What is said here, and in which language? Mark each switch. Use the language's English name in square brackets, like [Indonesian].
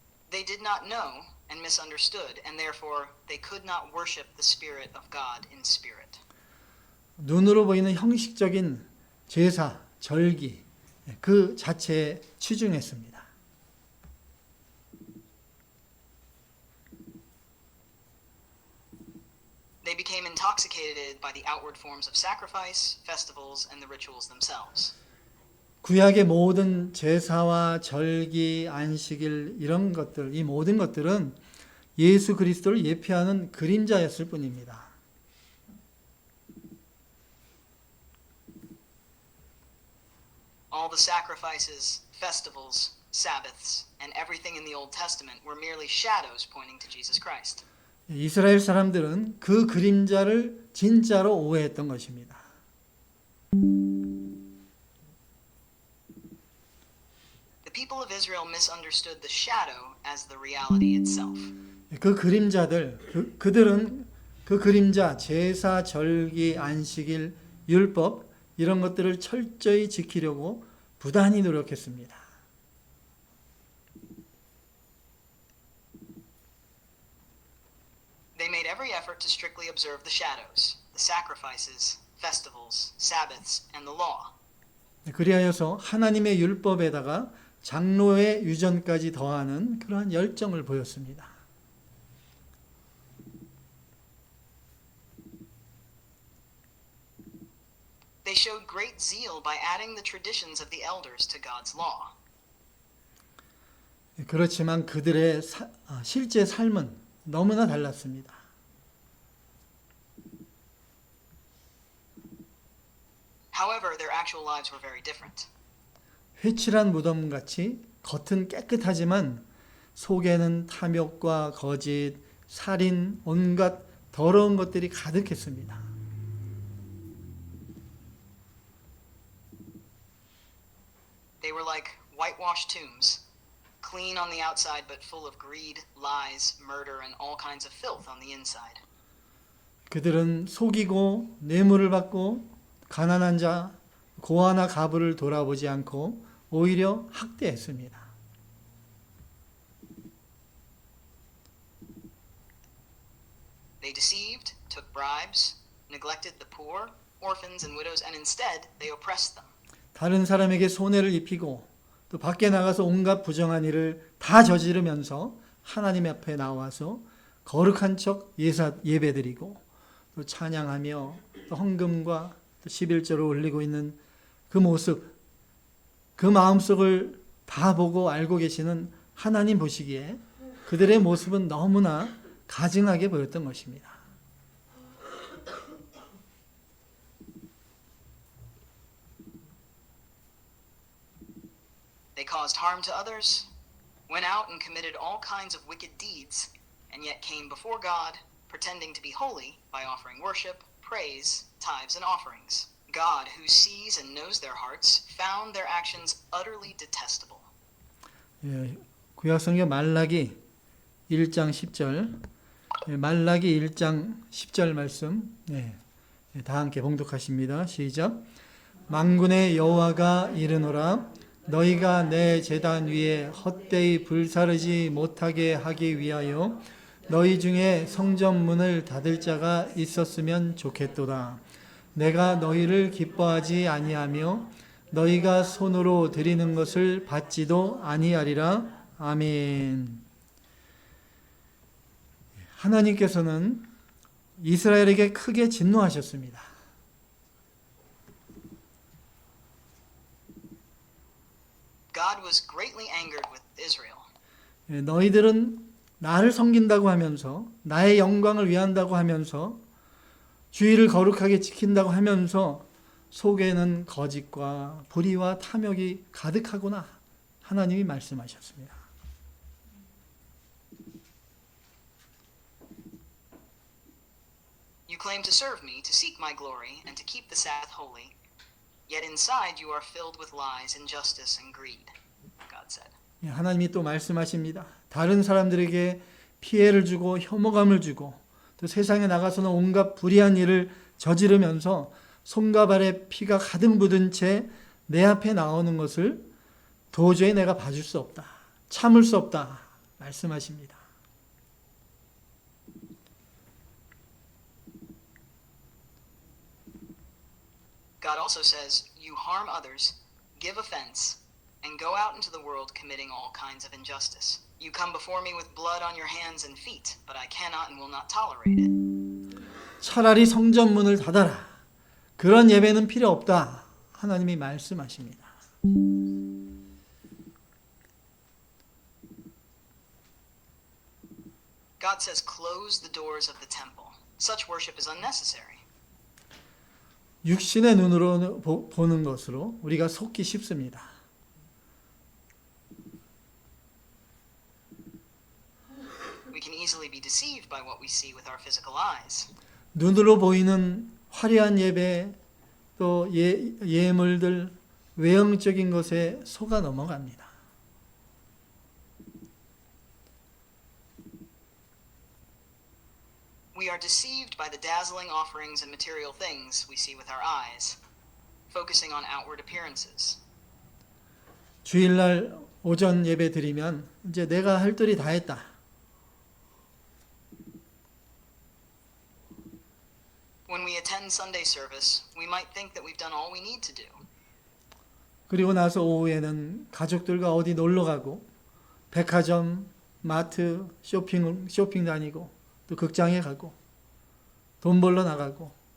[English] They did not know and misunderstood, and therefore they could not worship the Spirit of God in spirit. [Korean] 눈으로 보이는 형식적인 제사, 절기 그 자체에 치중했습니다. [English] They became intoxicated by the outward forms of sacrifice, festivals, and the rituals themselves. [Korean] 구약의 모든 제사와 절기, 안식일 이런 것들, 이 모든 것들은 예수 그리스도를 예표하는 그림자였을 뿐입니다. [English] All the sacrifices, festivals, Sabbaths, and everything in the Old Testament were merely shadows pointing to Jesus Christ. [Korean] 이스라엘 사람들은 그 그림자를 진짜로 오해했던 것입니다. [English] The people of Israel misunderstood the shadow as the reality itself. [Korean] 그 그림자들, 그들은 그 그림자, 제사, 절기, 안식일, 율법 이런 것들을 철저히 지키려고 부단히 노력했습니다. [English] They made every effort to strictly observe the shadows, the sacrifices, festivals, Sabbaths, and the law. [Korean] 그리하여서 하나님의 율법에다가 장로의 유전까지 더하는 그러한 열정을 보였습니다. [English] They showed great zeal by adding the traditions of the elders to God's law. [Korean] 그렇지만 그들의 실제 삶은 너무나 달랐습니다. [English] However, their actual lives were very different. [Korean] 회칠한 무덤같이 겉은 깨끗하지만 속에는 탐욕과 거짓, 살인, 온갖 더러운 것들이 가득했습니다. [English] They were like whitewashed tombs, clean on the outside but full of greed, lies, murder, and all kinds of filth on the inside. [Korean] 그들은 속이고 뇌물을 받고 가난한 자, 고아나 가부를 돌아보지 않고 오히려 학대했습니다. [English] They deceived, took bribes, neglected the poor, orphans and widows, and instead they oppressed them. [Korean] 다른 사람에게 손해를 입히고 또 밖에 나가서 온갖 부정한 일을 다 저지르면서 하나님 앞에 나와서 거룩한 척 예배드리고 또 찬양하며 또 헌금과 또 11조를 올리고 있는 그 모습, 그 마음속을 다 보고 알고 계시는 하나님 보시기에 그들의 모습은 너무나 가증하게 보였던 것입니다. [English] They caused harm to others, went out and committed all kinds of wicked deeds, and yet came before God, pretending to be holy by offering worship, praise, tithes, and offerings. God, who sees and knows their hearts, found their actions utterly detestable. [Korean] 예, 구약성경 말라기 1장 10절, 말라기 1장 10절 말씀, 다 함께 봉독하십니다. 시작. 만군의 여호와가 이르노라, 너희가 내 제단 위에 헛되이 불사르지 못하게 하기 위하여 너희 중에 성전 문을 닫을 자가 있었으면 좋겠도다. 내가 너희를 기뻐하지 아니하며 너희가 손으로 드리는 것을 받지도 아니하리라. 아멘. 하나님께서는 이스라엘에게 크게 진노하셨습니다. [English] God was greatly angered with Israel. [Korean] 너희들은 나를 섬긴다고 하면서 나의 영광을 위한다고 하면서 주의를 거룩하게 지킨다고 하면서 속에는 거짓과 불의와 탐욕이 가득하구나. 하나님이 말씀하셨습니다. [English] You claim to serve me, to seek my glory, and to keep the Sabbath holy. Yet inside you are filled with lies, injustice, and greed, God said. [Korean] 하나님이 또 말씀하십니다. 다른 사람들에게 피해를 주고 혐오감을 주고 또 세상에 나가서는 온갖 불의한 일을 저지르면서 손과 발에 피가 가득 묻은 채 내 앞에 나오는 것을 도저히 내가 봐줄 수 없다. 참을 수 없다. 말씀하십니다. [English] God also says, you harm others, give offense, and go out into the world committing all kinds of injustice. You come before me with blood on your hands and feet, but I cannot and will not tolerate it. [Korean] 차라리 성전 문을 닫아라. 그런 예배는 필요 없다. 하나님이 말씀하십니다. [English] God says, close the doors of the temple. Such worship is unnecessary. [Korean] 육신의 눈으로 보는 것으로 우리가 속기 쉽습니다. [English] We can easily be deceived by what we see with our physical eyes. [Korean] 눈으로 보이는 화려한 예배, 또 예물들, 외형적인 것에 속아 넘어갑니다. [English] We are deceived by the dazzling offerings and material things we see with our eyes, focusing on outward appearances. [Korean] 주일날 오전 예배 드리면 이제 내가 할 일이 다 했다. [English] When we attend Sunday service, we might think that we've done all we need to do. [Korean] 그리고 나서 오후에는 가족들과 어디 놀러 가고 백화점, 마트, 쇼핑 다니고 또 극장에 가고 돈 벌러 나가고